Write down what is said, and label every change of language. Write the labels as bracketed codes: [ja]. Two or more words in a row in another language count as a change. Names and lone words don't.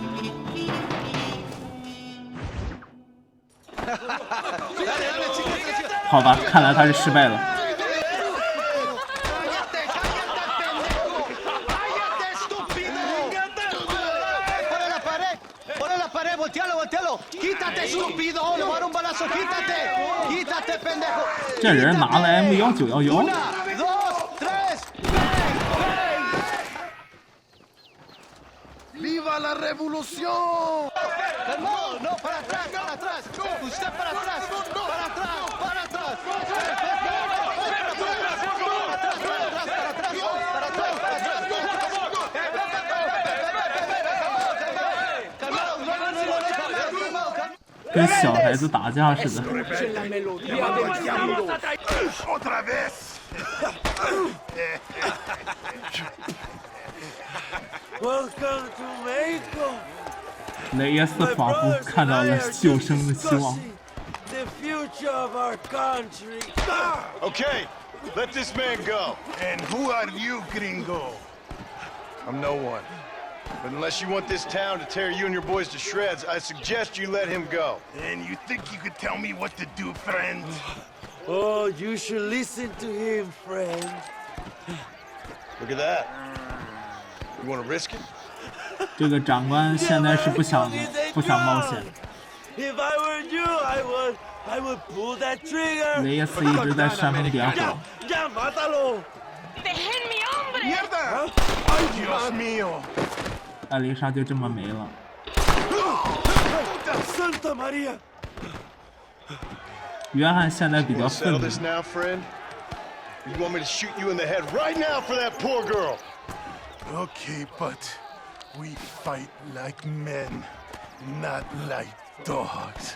[zh] 好吧，看来他是失败了。这人拿了 M1911。 [es] revolución! ¡Calmado! ¡No! ¡Para atrás! ¡Para atrás! ¡Usted para atrás! ¡Para atrás! ¡Para atrás! 跟小孩子打架似的。 ¡Otra vez! [en] Welcome to Mexico. [zh] 雷耶斯仿佛看到了救生的希望。 [en] The future of our country. Okay, let this man go. And who are you, gringo? I'm no one. But unless you want this town to tear you and your boys to shreds, I suggest you let him go. And you think you could tell me what to do, friend? Oh, you should listen to him, friend. Look at that. You want to risk it? [zh] 这个长官现在是不想冒险。 [en] If I were you, I would pull that trigger. [zh] 雷耶斯一直在煽风点火。 [es] Ya, mátalo. ¡Déjenme, hombre! ¡Mierda! ¡Ay, Dios mío! [zh] 艾丽莎就这么没了。 [es] Santa Maria. [zh] 约翰现在比较 [en] Settle [zh] 愤怒。 [en] this now, friend? You want me to shoot you in the head right now for that poor girl? Okay, but we fight like men, not like dogs.